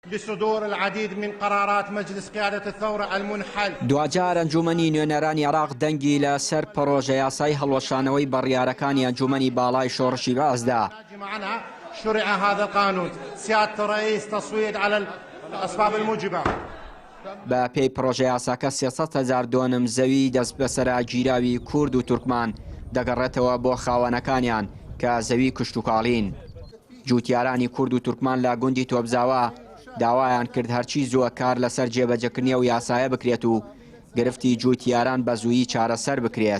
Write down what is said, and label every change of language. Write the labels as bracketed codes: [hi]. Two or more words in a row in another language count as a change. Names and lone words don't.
[ar] بصدور العديد من قرارات مجلس قيادة الثورة المنحل. [ckb] دوجار أنجومنی نوێنەرانی عێراق دەنگی لەسەر پرۆژە یاسای هەڵوەشانەوەی بڕیارەکانی ئەنجومەنی باڵای شۆڕشی بەعزدا. [ar] شرع هذا القانون سيادة الرئيس تصويت على الأسباب الموجبة. [ckb] بە پێی پرۆژە یاساکە 300,000 دۆنم زەوی دەست بەسەرا گیراوی کورد و تورکمان دەگەڕێتەوە بۆ خاوەنەکانیان کە زەوی کشت و کاڵین. جوتیارانی کورد و تورکمان لە گوندی تۆبزاوە داوایان کرد هەرچی زووە کار لەسەر جێبەجەکردنی و یاسایە بکرێت و گرفتی جوتیاران بە زوویی چارەسەر بکرێت.